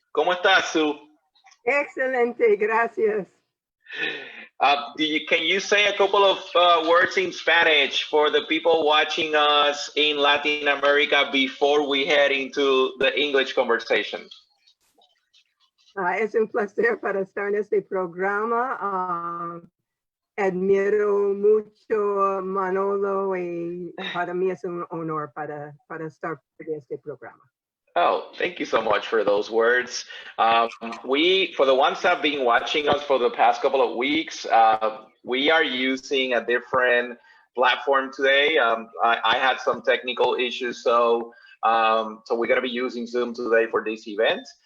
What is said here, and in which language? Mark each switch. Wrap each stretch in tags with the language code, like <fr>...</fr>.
<es>¿Cómo estás, Sue? Excelente, gracias.</es> <en>Can you say a couple of words in Spanish for the people watching us in Latin America before we head into the English conversation?</en> <es>Es un placer para estar en este programa. Admiro mucho Manolo y para mí es un honor para estar en este programa.</es> <en>Oh, thank you so much for those words. For the ones that have been watching us for the past couple of weeks, we are using a different platform today. I had some technical issues, so we're going to be using Zoom today for this event.</en>